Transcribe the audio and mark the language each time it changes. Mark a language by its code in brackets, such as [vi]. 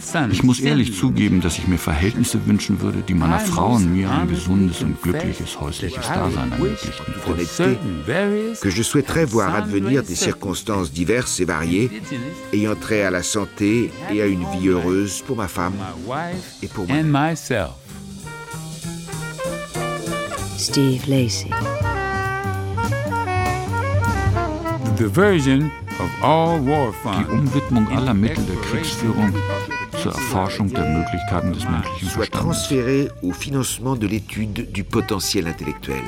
[de] Ich muss ehrlich zugeben, dass ich mir Verhältnisse wünschen würde, die meiner Frau und mir ein gesundes und glückliches häusliches Dasein ermöglichten. [fr] Que je souhaiterais voir advenir des circonstances diverses et variées ayant trait à la santé et à une vie heureuse pour ma femme et pour moi. [en] And myself. Steve Lacy. The version of all war funds. [de] Die Umwidmung aller Mittel der Kriegsführung zur Erforschung der Möglichkeiten des menschlichen Verstandes. [fr] Soit transféré au financement de l'étude du potentiel intellectuel.